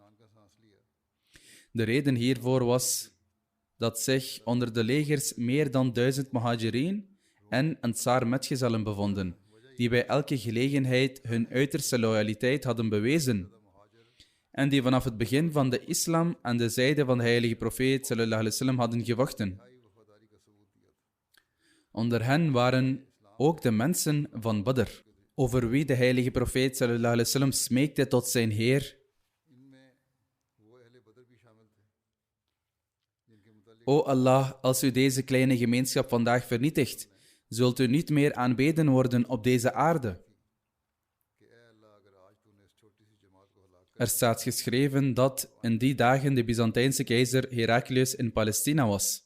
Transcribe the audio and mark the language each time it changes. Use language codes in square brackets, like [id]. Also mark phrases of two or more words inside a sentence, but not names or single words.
[nl] De reden hiervoor was dat zich onder de legers meer dan 1000 muhajirin en ansar metgezellen bevonden, die bij elke gelegenheid hun uiterste loyaliteit hadden bewezen en die vanaf het begin van de islam aan de zijde van de heilige profeet [ar] صلى الله عليه وسلم [nl] hadden gevochten. Onder hen waren ook de mensen van Badr, over wie de heilige profeet [ar] صلى الله عليه وسلم [nl] smeekte tot zijn Heer: O Allah, als u deze kleine gemeenschap vandaag vernietigt, zult u niet meer aanbeden worden op deze aarde. Er staat geschreven dat in die dagen de Byzantijnse keizer Heraklius in Palestina was.